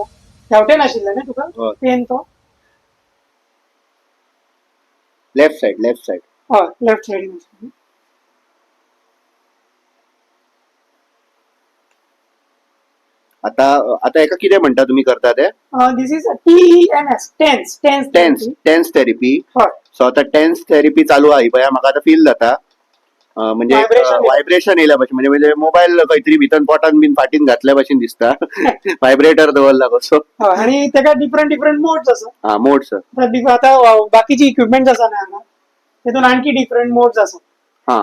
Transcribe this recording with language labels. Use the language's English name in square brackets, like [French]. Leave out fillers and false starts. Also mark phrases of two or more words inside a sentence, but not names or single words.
[Konkani] हेवटेन आशिल्लें न्ही तुका पेन तो? [English] left side. [Konkani] हय, लेफ्ट सायडीन आशिल्लें. आता एका कितें म्हणटा तुमी करता ते? [English] this is TENS, TENS therapy. [Konkani] हय. सो आता [English] TENS therapy [Konkani] चालू आहे पळय, म्हाका आता फील जाता म्हणजे व्हायब्रेशन येयल्या भशेन, म्हणजे मोबाईल खंय तरी भितर पोटान बीन फाटीन घातल्या भशेन दिसता. व्हायब्रेटर दवरला कसो. आणि तेका [English] different modes [Konkani] आसा. मोड्स आता बाकीची इक्विपमेंट आसा ना हांगा, तेतून आणखी [English] different modes [Konkani] आसा.